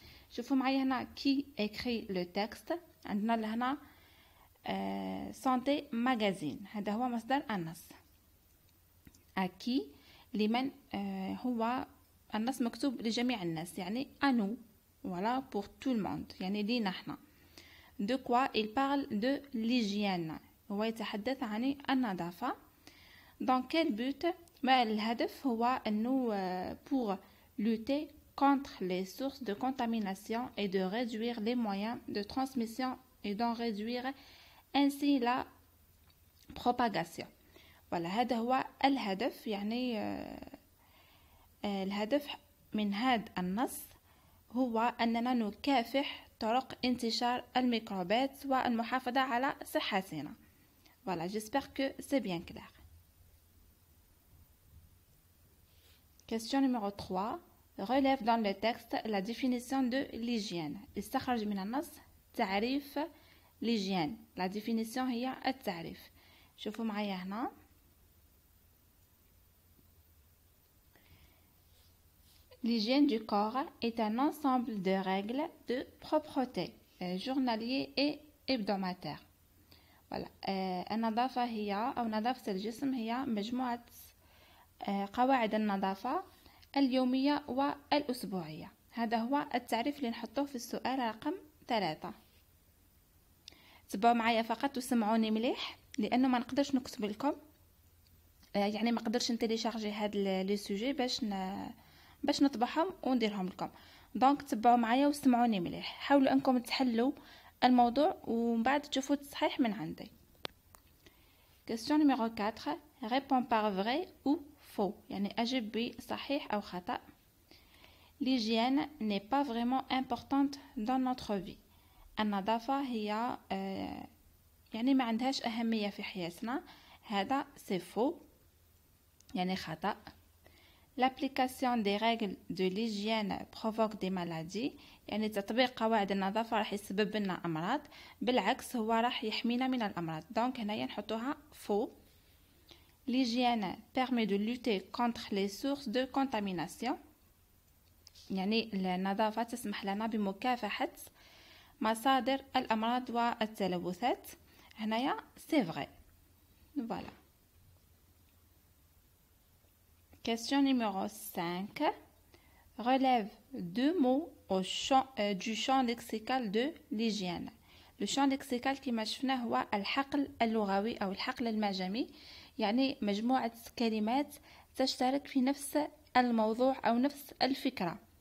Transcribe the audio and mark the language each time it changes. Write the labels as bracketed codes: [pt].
[ar] شوفوا معي هنا كي [fr] écrit le texte، [ar] عندنا لهنا santé magazine، هذا هو مصدر النص. أكي لمن هو النص مكتوب لجميع الناس، يعني أنو [fr] voilà pour tout le monde، [ar] يعني لينا احنا. [fr] de quoi il parle de l'hygiène، [ar] هو يتحدث عن النظافة. [fr] dans quel but [ar] ما الهدف هو أنه [fr] pour lutter contre les sources de contamination et de réduire les moyens de transmission et d'en réduire ainsi la propagation. voilà [ar] هذا هو الهدف، يعني الهدف من هذا النص هو أننا نكافح طرق انتشار الميكروبات والمحافظة على صحتنا. [fr] Voilà, j'espère que c'est bien clair. Question numéro 3. Relève dans le texte la définition de l'hygiène. [ar] استخرج من النص تعريف l'hygiène. [fr] La définition [ar] هي التعريف. شوفوا معايا هنا. [fr] L'hygiène du corps est un ensemble de règles de propreté journalier et hebdomadaire. Voilà. [ar] النظافة هي أو نظافة الجسم هي مجموعة قواعد النظافة اليومية والأسبوعية. هذا هو التعريف اللي نحطوه في السؤال رقم 3. تبعوا معايا فقط وسمعوني مليح لأنه ما نقدرش نكتب لكم، يعني ما نقدرش نتيليشارجي هاد لي سوجي باش نطبعهم ونديرهم لكم. دونك تبعوا معايا وسمعوني مليح، حاولوا انكم تحلوا الموضوع ومن بعد تشوفوا التصحيح من عندي. [fr] Question numéro 4. Réponds par vrai ou faux. [ar] يعني أجب بصحيح أو خطأ. [fr] L'hygiène n'est pas vraiment importante dans notre vie. [ar] النظافة هي يعني ما عندهاش أهمية في حياتنا. هذا [fr] c'est faux، [ar] يعني خطأ. [fr] L'application des règles de l'hygiène provoque des maladies. [ar] يعني تطبيق قواعد النظافة راح يسبب لنا أمراض، بالعكس هو راح يحمينا من الأمراض. دونك هنايا نحطوها faux. [fr] L'hygiène permet de lutter contre les sources de contamination. [ar] يعني النظافة تسمح لنا بمكافحة مصادر الأمراض والتلوثات. [fr] هنايا c'est vrai. Voilà. Question numéro 5. Relève 2 mots du champ lexical de l'hygiène. Le champ lexical [ar] كما شفنا هو الحقل اللغوي أو الحقل المعجمي، يعني مجموعة كلمات تشترك في نفس الموضوع أو نفس الفكرة.